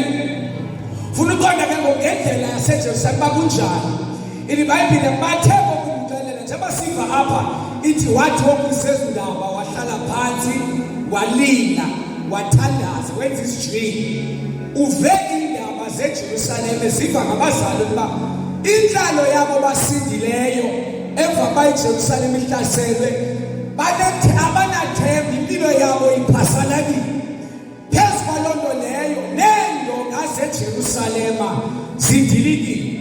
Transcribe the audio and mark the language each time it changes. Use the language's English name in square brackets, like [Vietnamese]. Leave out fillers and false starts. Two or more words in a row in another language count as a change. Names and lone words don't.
[Xhosa] Ufuna uqonda ke ngendlela yaseJerusalem bakunjani. iBhayibheli bathe bokumxelela njengoba siva apha ithi wathi wokusezindaba wahlala phansi walila wathandaza wenza isijili. Uve indaba zeJerusalem ziva ngabazali ukuba inhlalo yabo basindileyo emva kwaJerusalem ihlaselwe balethe abanathemba impilo yabo iphasalakile. Phezu kwalonto leyo nendonga zeJerusalema zidilikile.